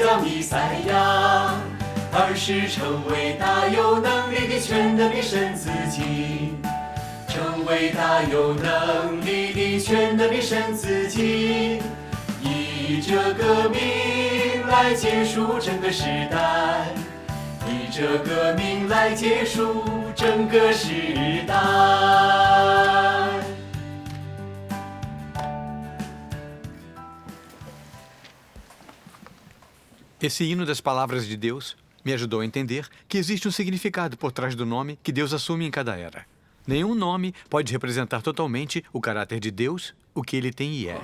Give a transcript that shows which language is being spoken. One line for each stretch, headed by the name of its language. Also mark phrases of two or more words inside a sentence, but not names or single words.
Chinese: 叫弥赛亚，而是成为大有能力的全能的神自己，成为大有能力的全能的神自己，以这个名来结束整个时代，以这个名来结束整个时代。
Portuguese: Esse hino das palavras de Deus me ajudou a entender que existe um significado por trás do nome que Deus assume em cada era. Nenhum nome pode representar totalmente o caráter de Deus, o que ele tem e é.